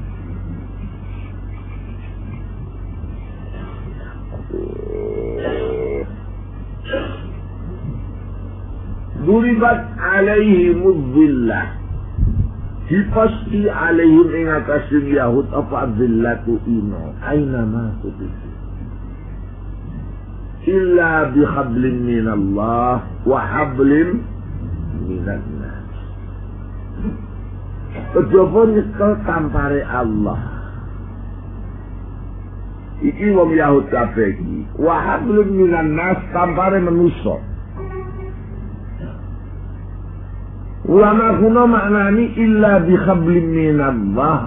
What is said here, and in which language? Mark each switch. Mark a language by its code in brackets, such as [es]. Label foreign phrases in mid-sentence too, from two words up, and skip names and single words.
[ar] ضربت عليهم الذلة. [jv] Dipasti alaihim ing atase Yahud apa zillatu ino [ar] أين ما ثقفوا. إلا بحبل من الله وحبل من الناس. [jv] Kejaba nyekel tampare Allah. Iki wong Yahud kabeh iki. [ar] وحبل من الناس [jv] tampare manusa. Ulama kuno maknani [ar] إلا بحبل من الله.